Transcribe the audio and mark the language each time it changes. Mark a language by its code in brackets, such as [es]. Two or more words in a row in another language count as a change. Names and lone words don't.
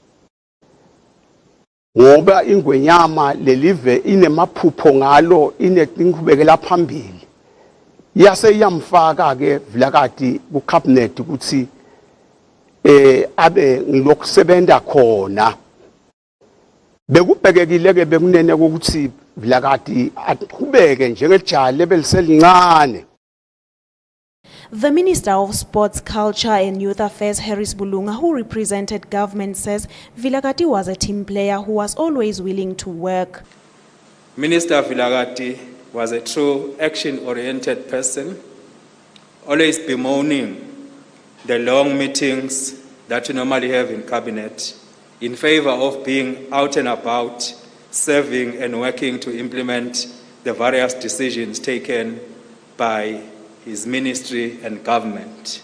[ss] ngoba ingwenyama lelive inemaphupho ngalo ineqhubekela phambili yaseyamfaka ke Villagati ku cabinet ukuthi abe ngilokusebenza khona bekubhekekile ke bekunene ukuthi Villagati aqhubeke njengejali ebelisencane. [en] The Minister of Sports, Culture and Youth Affairs, Harris Bulunga, who represented government, says Villagati was a team player who was always willing to work. Minister Villagati was a true action-oriented person, always bemoaning the long meetings that you normally have in cabinet in favor of being out and about, serving and working to implement the various decisions taken by his ministry and government.